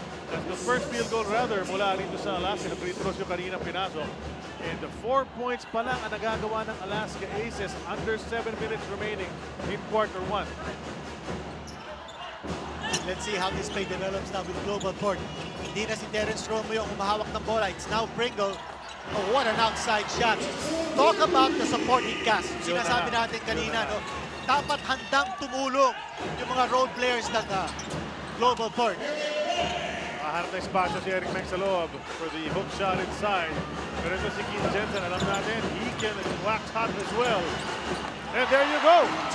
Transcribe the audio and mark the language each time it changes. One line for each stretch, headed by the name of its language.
English: That's the first field goal rather mula rito sa Alaska.
Filipino: Free throws yung kanina pinasok.
English: And the 4 points pa lang ang nagagawa ng Alaska Aces under 7 minutes remaining in quarter 1. Let's see how this play develops now with GlobalPort.
Filipino: Hindi na si Terence Romeo ang umahawak ng bola.
English: It's now Pringle. Oh, what an outside shot. Talk about the supporting cast.
Filipino: Sinasabi natin kanina, no? Dapat handang tumulong yung mga role players ng GlobalPort. Maharap na espasyo si Eric Meng sa loob
English: for the hook shot inside.
Filipino: Pero ito si Keith Jensen, alam natin,
English: he can wax hot as well. And there you go.